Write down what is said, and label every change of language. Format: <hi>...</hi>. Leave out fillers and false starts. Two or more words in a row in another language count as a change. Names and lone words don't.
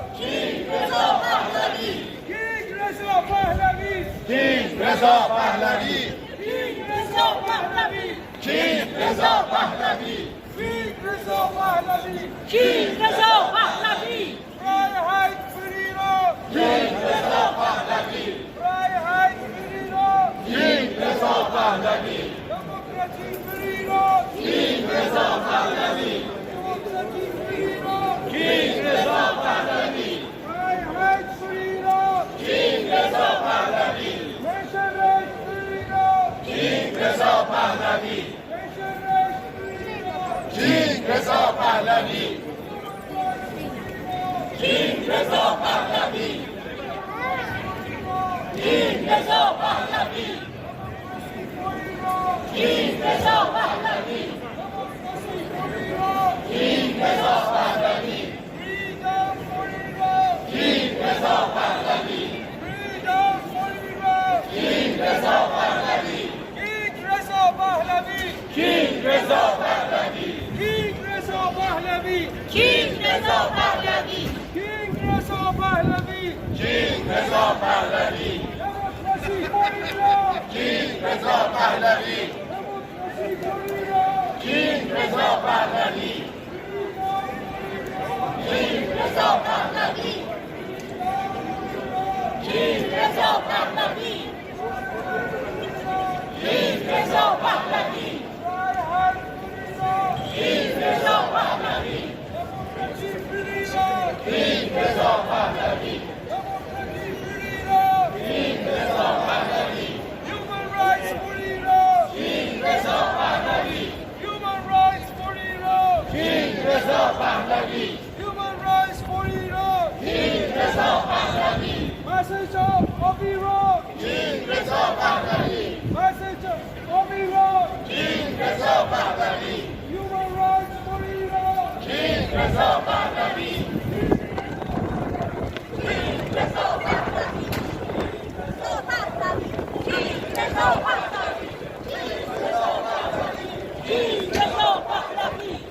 <en>King Reza Pahlavi! King Reza Pahlavi! King Reza Pahlavi! King Reza Pahlavi! King Reza Pahlavi! King Reza Pahlavi!</en> <de>King Reza Pahlavi! Freiheit für Iran! King Reza Pahlavi! Freiheit für Iran! King Reza Pahlavi! Demokratie für Iran! King Reza Pahlavi! Demokratie für Iran! King Reza Pahlavi! Freiheit für Iran!</de> <en>King Reza Pahlavi!</en> <de>Menschenrecht für Iran!</de> <en>King Reza Pahlavi!</en> <de>Menschenrecht für Iran!</de> <en>King Reza Pahlavi! King Reza Pahlavi! King Reza Pahlavi! King Reza Pahlavi! King Reza Pahlavi! Freedom for Iran! King Reza Pahlavi! Freedom for Iran! King Reza Pahlavi! King Reza Pahlavi! King Reza Pahlavi! King Reza Pahlavi! King Reza Pahlavi! King Reza Pahlavi! King Reza Pahlavi! Democracy for Iran! King Reza Pahlavi! Democracy for Iran! King Reza Pahlavi! King Reza Pahlavi! King Reza Pahlavi! King Reza Pahlavi! King Reza Pahlavi! King Reza Pahlavi! King Reza Pahlavi! Human rights for Iran! King Reza Pahlavi! Human rights for Iran! King Reza Pahlavi! Human rights for Iran! King Reza Pahlavi! Message of Iran! King Reza Pahlavi! Message of Iran! King Reza Pahlavi! Human rights for Iran! King Reza Pahlavi! King Reza Pahlavi! King Reza Pahlavi! King Reza Pahlavi!</en>